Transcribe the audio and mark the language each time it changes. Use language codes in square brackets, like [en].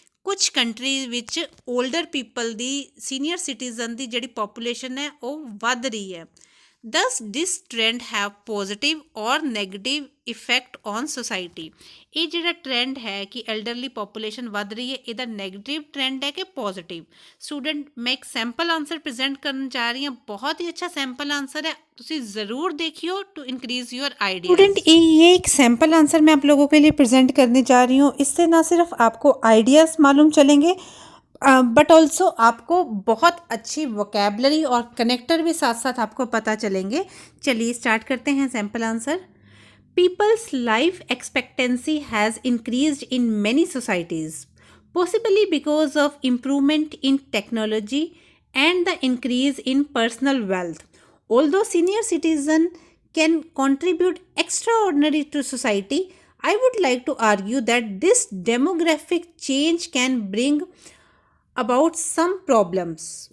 [pa] ਕੁਝ ਕੰਟਰੀ ਵਿੱਚ ਓਲਡਰ ਪੀਪਲ ਦੀ senior citizen ਦੀ ਜਿਹੜੀ ਪੋਪੂਲੇਸ਼ਨ ਹੈ ਉਹ ਵੱਧ ਰਹੀ ਹੈ। [en] Does this trend have positive or negative effect on society. [pa] ਇਹ ਜਿਹੜਾ ਟ੍ਰੈਂਡ ਹੈ ਕਿ ਐਲਡਰਲੀ ਪੋਪੂਲੇਸ਼ਨ ਵੱਧ ਰਹੀ ਹੈ ਇਹਦਾ ਨੈਗੇਟਿਵ ਟ੍ਰੈਂਡ ਹੈ ਕਿ ਪੋਜ਼ੀਟਿਵ। [hi] ਸਟੂਡੈਂਟ मैं एक सैम्पल आंसर प्रेजेंट करने जा रही हूँ। बहुत ही अच्छा सैम्पल आंसर है, [pa] तुसी ज़रूर देखियो [en] To increase your idea. [hi] Student ये एक सैम्पल आंसर मैं आप लोगों के लिए प्रेजेंट करने जा रही हूँ। इससे ना सिर्फ आपको आइडियाज़ मालूम चलेंगे बट ऑल्सो आपको बहुत अच्छी वोकेबलरी और कनेक्टर भी साथ साथ आपको पता चलेंगे। चलिए स्टार्ट करते हैं sample answer. [en] People's life expectancy has increased in many societies, possibly because of improvement in technology and the increase in personal wealth. Although senior citizens can contribute extraordinary to society, I would like to argue that this demographic change can bring about some problems.